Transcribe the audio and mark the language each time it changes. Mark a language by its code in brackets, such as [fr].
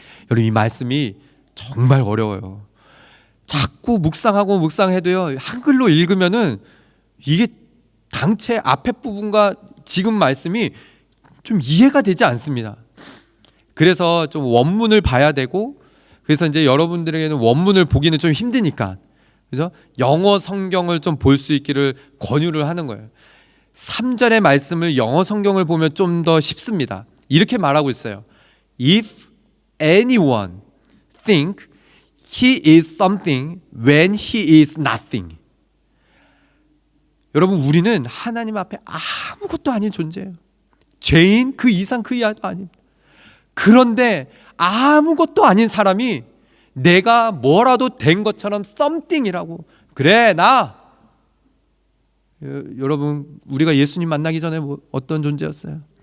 [ko] 여러분, 이 말씀이 정말 어려워요. 자꾸 묵상해도요, 한글로 읽으면은 이게 당체 앞에 부분과 지금 말씀이 좀 이해가 되지 않습니다. 그래서 좀 원문을 봐야 되고, 그래서 이제 여러분들에게는 원문을 보기는 좀 힘드니까, 그래서 영어 성경을 좀 볼 수 있기를 권유를 하는 거예요. 3절의 말씀을 영어 성경을 보면 좀 더 쉽습니다. 이렇게 말하고 있어요. [en] If anyone think he is something when he is nothing. [ko] 여러분, 우리는 하나님 앞에 아무것도 아닌 존재예요. 죄인 그 이상 그 이하도 아닙니다. 그런데 아무것도 아닌 사람이 내가 뭐라도 된 것처럼 something이라고, 그래 나, 여러분, 우리가 예수님 만나기 전에 어떤 존재였어요?